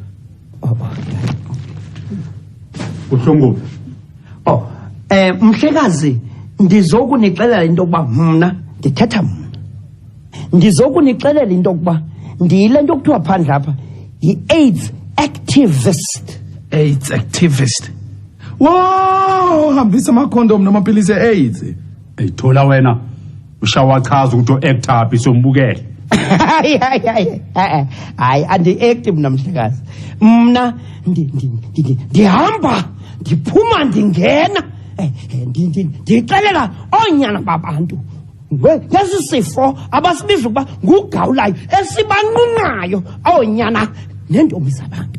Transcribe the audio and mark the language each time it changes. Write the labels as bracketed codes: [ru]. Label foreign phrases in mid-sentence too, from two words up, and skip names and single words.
[xh] Uhlongo. Oh, mhlekazi, ndizokunixelela into yokuba mna ndithetha mna. Ndizokunixelela into yokuba ndiyile nto kuthiwa phandle apha yi- [en] AIDS activist. AIDS activist. [xh] Wow, hambisa amakhondom namapilisi e-AIDS. Ayithola wena. Ushawachaza ukuthi u-actor aphi sombukele. Hayi andi-active mna mhlekazi. Mna ndihamba ndiphuma ndingena ndixelela oonyana babantu ngesi sifo abasibiza ukuba ngugawulayo esibanqunqayo oonyana neentombi zabantu.